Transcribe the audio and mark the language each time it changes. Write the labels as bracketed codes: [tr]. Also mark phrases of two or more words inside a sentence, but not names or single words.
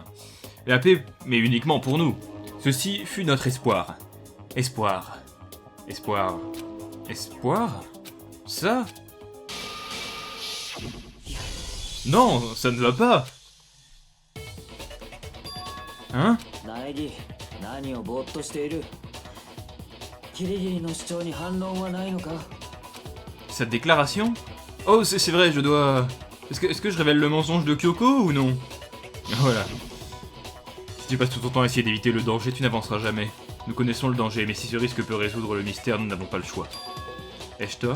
[fr] La paix, mais uniquement pour nous. Ceci fut notre espoir. Espoir. Espoir. Espoir? Ça? Non, ça ne va pas. Hein? [ja] 苗木、何をぼーっとしている? 霧切の主張に反論はないのか? [fr] Cette déclaration? Oh, c'est vrai, je dois... Est-ce que je révèle le mensonge de Kyoko ou non? Voilà. Si tu passes tout ton temps à essayer d'éviter le danger, tu n'avanceras jamais. Nous connaissons le danger, mais si ce risque peut résoudre le mystère, nous n'avons pas le choix. Ai-je tort?